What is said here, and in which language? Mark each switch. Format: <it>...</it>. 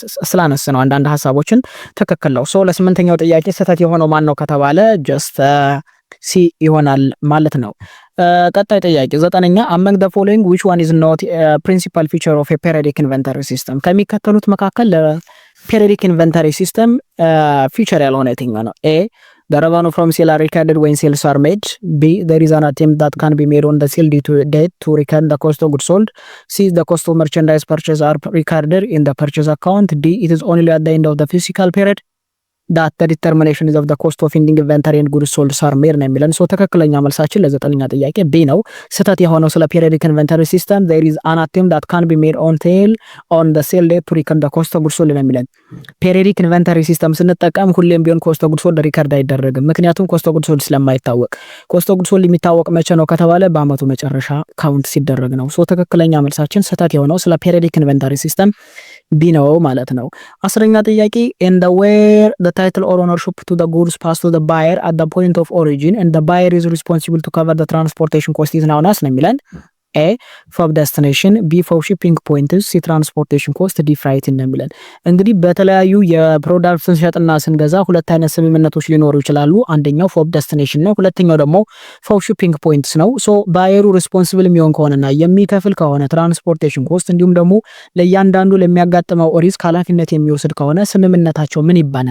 <am>ስላነስ ነው አንዳንድ ሀሳቦችን ትክክል ነው። ሶ ለስምንተኛው ጥያቄ ስህተት የሆነው ማን ነው ከተባለ ጀስት ሲ ይሆናል ማለት ነው። ቀጣይ ጥያቄ ዘጠነኛ</am> <en>among the following which one is not a principal feature of a periodic inventory system</en> <am>ከሚከተሉት መካከል periodic inventory system feature ያልሆነ የትኛው ነው?</am> <en>A the revenue from sale are recorded when sales are made, b there is an attempt that can be made on the sale date to record the cost of goods sold, c the cost of merchandise purchase are recorded in the purchase account, d it is only at the end of the physical period that the determination is of the cost of ending inventory and goods sold are made</en> <am>ነው የሚለን። ሶ ትክክለኛ መልሳችን ለዘጠነኛ ጥያቄ ቢ ነው። ስህተት የሆነው ስለ</am> <en>periodic inventory system there is an attempt that can be made on the sale date to record the cost of goods sold ነው የሚለን። periodic inventory system ስንጠቀም</en> <am>ሁሌም ቢሆን</am> <en>cost of goods sold ሪከርድ አይደረግም። ምክንያቱም cost of goods sold ስለማይታወቅ cost of goods sold የሚታወቅ መቼ ነው ከተባለ</en> <am>በአመቱ መጨረሻ ካውንት ሲደረግ ነው።</am> <en>ሶ ትክክለኛ መልሳችን ስህተት የሆነው ስለ periodic inventory system ቢ ነው ማለት ነው። አስረኛ ጥያቄ in the where the title or ownership to the goods pass to the buyer at the point of origin and the buyer is responsible to cover the transportation cost is known as ነው የሚለን።</en> <am>ኤ ፎብ ዴስቲኔሽን፣ ቢ ፎብ ሺፒንግ ፖይንትስ፣ ሲ ትራንስፖርቴሽን ኮስት፣ ዲ ፍራይት እንሚለን። እንግዲህ በተለያዩ የፕሮዳክት ስንሸጥና ስንገዛ ሁለት አይነት ስምምነቶች ሊኖሩ ይችላሉ። አንደኛው ፎብ ዴስቲኔሽን ነው፣ ሁለተኛው ደግሞ ፎብ ሺፒንግ ፖይንትስ ነው። ሶ ባየሩ ሪስፖንሲብል የሚሆን ከሆነና የሚከፍል ከሆነ ትራንስፖርቴሽን ኮስት እንዲሁም ደግሞ ለእያንዳንዱ ለሚያጋጥመው ሪስክ ኃላፊነት የሚወስድ ከሆነ ስምምነታቸው ምን ይባላል?</am>